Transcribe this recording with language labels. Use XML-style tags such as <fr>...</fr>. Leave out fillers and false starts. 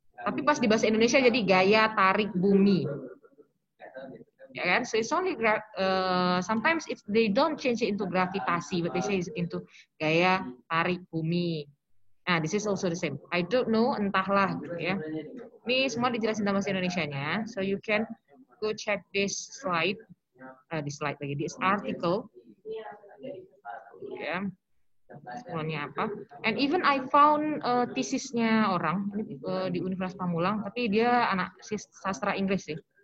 <id>Tapi pas di bahasa Indonesia jadi gaya tarik bumi. Ya kan?</id> <en>So it's only sometimes they don't change it into gravitasi, but they change it into gaya tarik bumi. Nah, this is also the same. I don't know,</en> <id>entahlah gitu ya. Ini semua dijelasin dalam bahasa Indonesianya.</id> <en>So you can go check this slide, this article.</en> <id>Ya, sekolahnya apa?</id> <en>And even I found</en> <id>tesisnya orang di Universitas Pamulang, tapi dia anak sastra Inggris sih.</id>